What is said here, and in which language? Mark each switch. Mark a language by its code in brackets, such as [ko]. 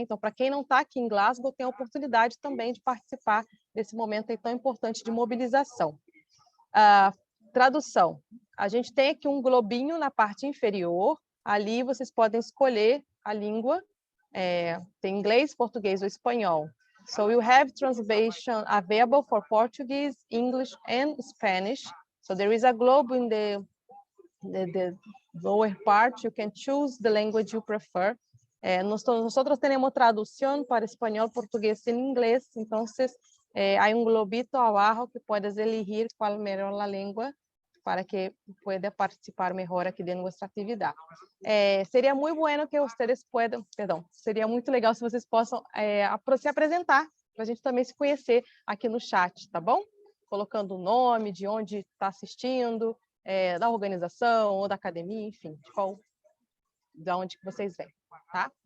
[pt] Então, para quem não está aqui em Glasgow, tem a oportunidade também de participar desse momento aí tão importante de mobilização. Tradução. A gente tem aqui um globinho na parte inferior, ali vocês podem escolher a língua tem inglês, português ou espanhol. [en] So you have translation available for Portuguese, English, and Spanish. So there is a globe in the lower part. You can choose the language you prefer. [es] Nosotros tenemos traducción para español, portugués y inglés. Entonces, hay un globito abajo que puedes elegir cuál mejor la lengua para que pueda participar mejor [pt] aqui de nossa atividade. Seria muito [es] bueno [pt] que vocês [es] puedan, [pt] seria muito legal se vocês possam se apresentar, para a gente também se conhecer aqui no chat, tá bom? Colocando o nome, de onde está assistindo, da organização ou da academia, enfim, de onde que vocês vêm, tá?